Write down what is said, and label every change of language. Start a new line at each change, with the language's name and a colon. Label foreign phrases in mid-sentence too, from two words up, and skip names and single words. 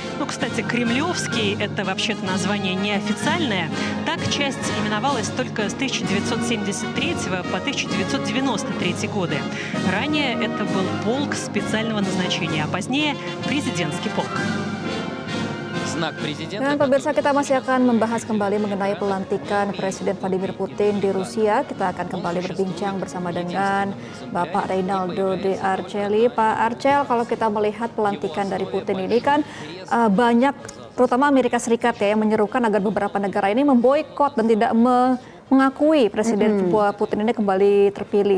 Russian: Ну, кстати, кремлевский — это вообще-то название неофициальное. Так часть именовалась только с 1973 по 1993 годы. Ранее это был полк специального назначения, а позднее президентский полк. Знак президента.
Indonesian: Dan pemirsa, kita masih akan membahas kembali mengenai pelantikan Presiden Vladimir Putin di Rusia. Kita akan kembali berbincang bersama dengan Bapak Reynaldo de Arceli. Pak Arcel, kalau kita melihat pelantikan dari Putin ini kan banyak, terutama Amerika Serikat ya, yang menyerukan agar beberapa negara ini memboikot dan tidak mengakui Presiden Putin ini kembali terpilih.